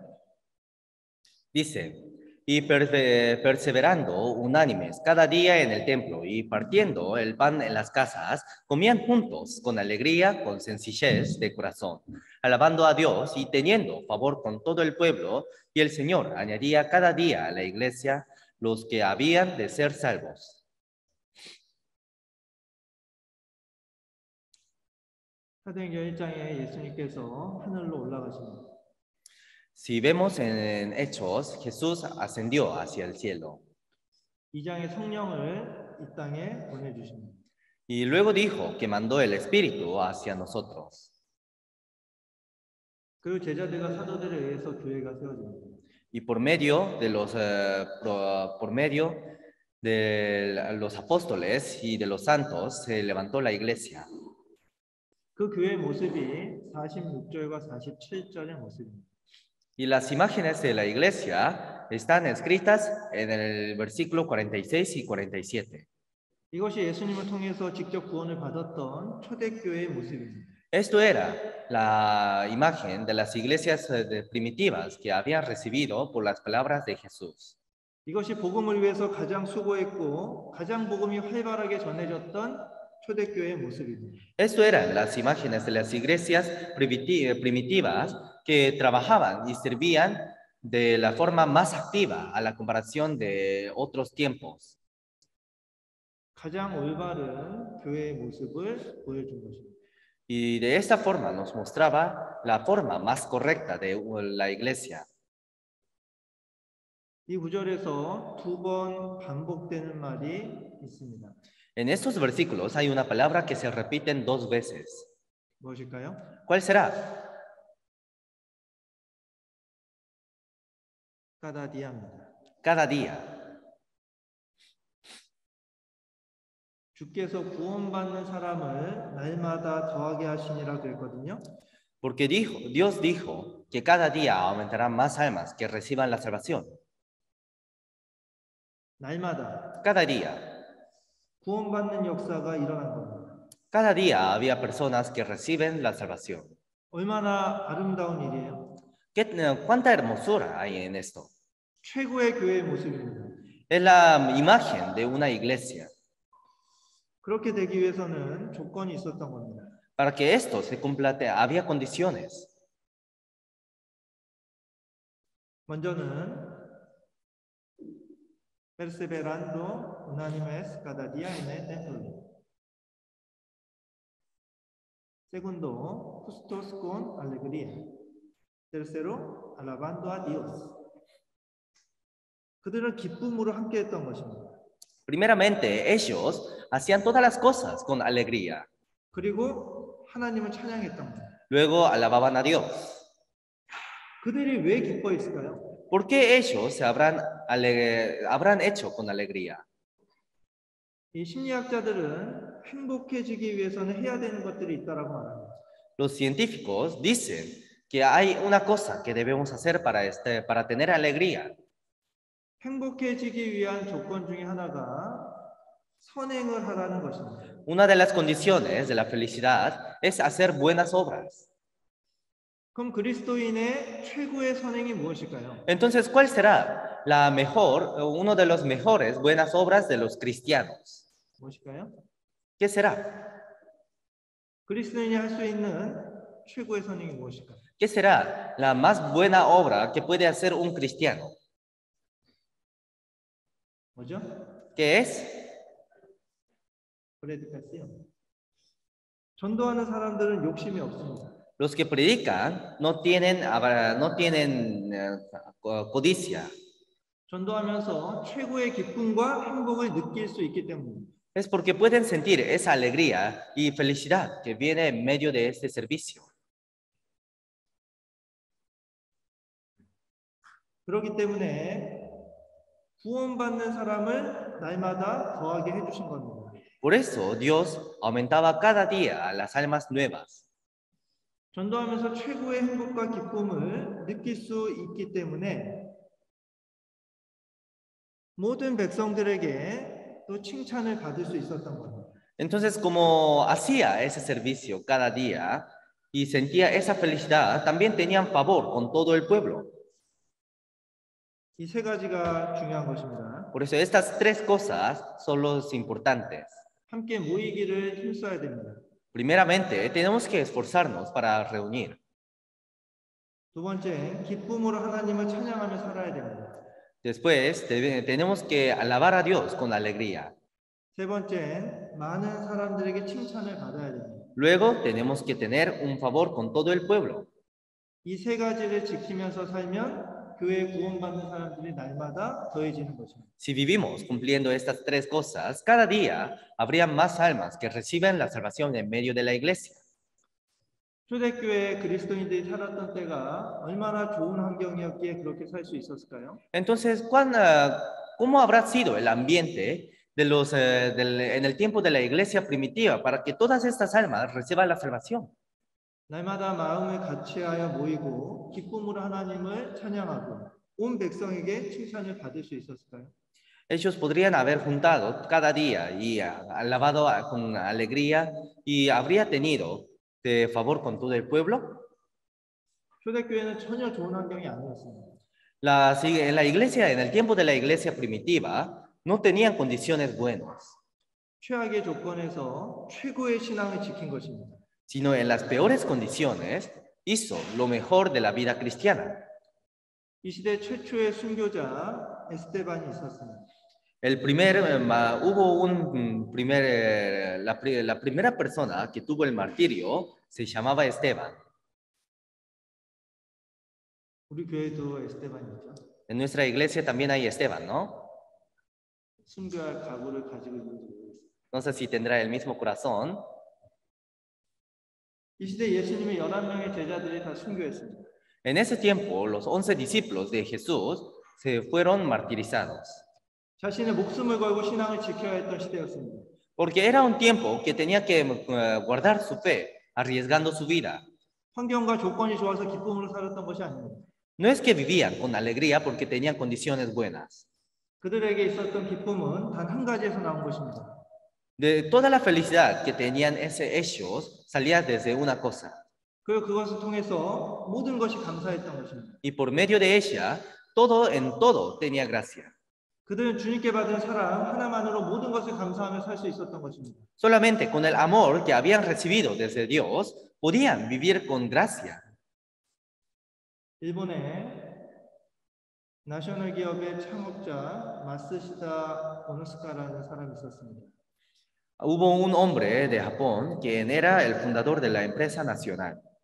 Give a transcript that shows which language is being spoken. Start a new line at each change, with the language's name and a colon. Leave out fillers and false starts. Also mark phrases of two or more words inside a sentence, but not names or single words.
Spanish: Dice, y perseverando unánimes cada día en el templo y partiendo el pan en las casas, comían juntos con alegría, con sencillez de corazón, alabando a Dios y teniendo favor con todo el pueblo, y el Señor añadía cada día a la iglesia los que habían de ser salvos.
Korean: 사도행전 1장에 예수님께서 하늘로 올라가십니다.
Spanish: Si vemos en Hechos, Jesús ascendió hacia el cielo.
Korean: 2장에 성령을 이 땅에 보내주십니다.
Spanish: Y luego dijo que mandó el Espíritu hacia nosotros.
Korean: 그리고 제자들과 사도들에 의해서 교회가 세워집니다.
Spanish: Y por medio de los apóstoles y de los santos se levantó la iglesia.
Korean: 그 교회의 모습이 46절과 47절의 모습입니다.
Spanish: Y las imágenes de la iglesia están escritas en el versículo 46 y 47.
Korean: 이것이 예수님을 통해서 직접 구원을 받았던 초대교회의 모습입니다.
Spanish: Esto era la imagen de las iglesias primitivas que habían recibido por las palabras de Jesús.
Korean: 이것이 복음을 위해서 가장 수고했고 가장 복음이 활발하게 전해졌던 초대교회의 모습입니다.
Spanish: Esto eran las imágenes de las iglesias primitivas que trabajaban y servían de la forma más activa a la comparación de otros tiempos.
Korean: 가장 올바른 교회의 모습을 보여준 것입니다.
Spanish: Y de esta forma nos mostraba la forma más correcta de la iglesia.
Korean: 이 구절에서 두 번 반복되는 말이 있습니다.
Spanish: En estos versículos hay una palabra que se repiten 2 veces.
Korean: 무엇일까요?
Spanish: ¿Cuál será? cada dia입니다. Cada día.
Korean: 주께서 구원받는 사람을 날마다 더하게 하시니라 그랬거든요.
Spanish: Porque Dios dijo que cada día aumentarán más almas que reciban la salvación.
Korean: 날마다
Spanish: Cada día.
Korean: 구원받는 역사가 일어난 겁니다.
Spanish: Cada día había personas que reciben la salvación.
Korean: 얼마나 아름다운 일이에요.
Spanish: ¿Cuánta hermosura hay en esto?
Korean: 최고의 교회의 모습입니다.
Spanish: Es la imagen de una iglesia.
Korean: 그렇게 되기 위해서는 조건이 있었던 겁니다.
Spanish: Para que esto se cumpla, había condiciones. 먼저는 perseverando unánimes cada día en el templo. Segundo, justos con alegría. Tercero, alabando a Dios.
Korean: 그들은 기쁨으로 함께했던 것입니다.
Spanish: Primeramente, ellos hacían todas las cosas con alegría.
Korean: 그리고 하나님을 찬양했던 겁니다.
Spanish: Luego alababan a Dios.
Korean: 그들이 왜 기뻐했을까요?
Spanish: ¿Por qué ellos se habrán hecho con alegría?
Korean: 이 심리학자들은 행복해지기 위해서는 해야 되는 것들이 있다라고 말합니다.
Spanish: Los científicos dicen que hay una cosa que debemos hacer para tener alegría.
Korean: 행복해지기 위한 조건 중에 하나가 선행을 하라는 것입니다.
Spanish: Una de las condiciones de la felicidad es hacer buenas obras.
Korean: 그럼 그리스도인의 최고의 선행이 무엇일까요?
Spanish: Entonces, ¿cuál será uno de los mejores buenas obras de los cristianos?
Korean: 무엇일까요?
Spanish: ¿Qué será?
Korean: 그리스도인이 할 수 있는 최고의 선행이 무엇일까요?
Spanish: ¿Qué será la más buena obra que puede hacer un cristiano?
Korean: 뭐죠?
Spanish: ¿Qué es?
Korean: 브레드카스요. 전도하는 사람들은 욕심이 없습니다.
Spanish: Los que predican no tienen codicia.
Korean: 전도하면서 최고의 기쁨과 행복을 느낄 수 있기 때문입니다.
Spanish: Es porque pueden sentir esa alegría y felicidad que viene en medio de este servicio.
Korean: 그렇기 때문에 구원받는 사람을 날마다 더하게 해주신 겁니다.
Spanish: Por eso Dios aumentaba cada día las almas nuevas.
Korean: 전도하면서 최고의 행복과 기쁨을 느낄 수 있기 때문에 모든 백성들에게 또 칭찬을 받을 수 있었던 겁니다.
Spanish: Entonces, como hacía ese servicio cada día y sentía esa felicidad, también tenían favor con todo el pueblo.
Korean: 이 세 가지가 중요한 것입니다.
Spanish: Por eso estas tres cosas son los importantes.
Korean: 함께 모이기를 힘써야 됩니다.
Spanish: Primeramente, tenemos que esforzarnos para reunir.
Korean: 두 번째, 기쁨으로 하나님을 찬양하며 살아야 됩니다.
Spanish: Después, tenemos que alabar a Dios con alegría.
Korean: 세 번째, 많은 사람들에게 칭찬을 받아야 됩니다.
Spanish: Luego, tenemos que tener un favor con todo el pueblo.
Korean: 이 세 가지를 지키면서 살면 교회 구원받는 사람들이 날마다 더해지는 것입니다.
Spanish: Si vivimos cumpliendo estas tres cosas, cada día habría más almas que reciben la salvación en medio de la iglesia.
Korean: 초대교회 그리스도인들이 살았던 때가 얼마나 좋은 환경이었기에 그렇게 살 수 있었을까요?
Spanish: Entonces, ¿cómo habrá sido el ambiente en el tiempo de la iglesia primitiva para que todas estas almas reciban la salvación?
Korean: 날마다 마음을 같이하여 모이고 기쁨으로 하나님을 찬양하고 온 백성에게 칭찬을 받을 수 있었을까요?
Spanish: Ellos podrían haber juntado cada día y alabado con alegría y habría tenido de favor con todo el pueblo.
Korean: 초대교회는 전혀 좋은 환경이 아니었습니다.
Spanish: En la iglesia, en el tiempo de la iglesia primitiva, no tenían condiciones buenas,
Korean: 최악의 조건에서 최고의 신앙을 지킨 것입니다.
Spanish: sino en las peores condiciones hizo lo mejor de la vida cristiana.
Korean: 이 시대 최초의 순교자 에스테반이 있었습니다.
Spanish: La primera persona que tuvo el martirio se llamaba Esteban.
Korean: 우리 교회도 에스테반이 있죠.
Spanish: En nuestra iglesia también hay Esteban, ¿no?
Korean: 순교할 각오를 가지고 있는지 모르겠어요.
Spanish: No sé si tendrá el mismo corazón.
Korean: 이 시대 예수님의 11명의 제자들이 다 순교했습니다.
Spanish: En ese tiempo, los 11 discípulos de Jesús se fueron martirizados.
Korean: 자신의 목숨을 걸고 신앙을 지켜야 했던 시대였습니다.
Spanish: Porque era un tiempo que tenía que guardar su fe, arriesgando su vida.
Korean: 환경과 조건이 좋아서 기쁨으로 살았던 것이 아닙니다.
Spanish: No es que vivían con alegría porque tenían condiciones buenas.
Korean: 그들에게 있었던 기쁨은 단 한 가지에서 나온 것입니다.
Spanish: De toda la felicidad que tenían ellos salía desde una cosa.
Korean: 그리고 그것을 통해서 모든 것이 감사했던 것입니다.
Spanish: Y por medio de ella, en todo tenía gracia.
Korean: 그들은 주님께 받은 사랑 하나만으로 모든 것을 감사하며 살 수 있었던 것입니다.
Spanish: Solamente con el amor que habían recibido desde Dios, podían vivir con gracia.
Korean: 일본의 나셔널 기업의 창업자 마스시다 오노스카라는 사람이 있었습니다.
Spanish: Hubo un hombre de Japón quien era el fundador de la empresa nacional.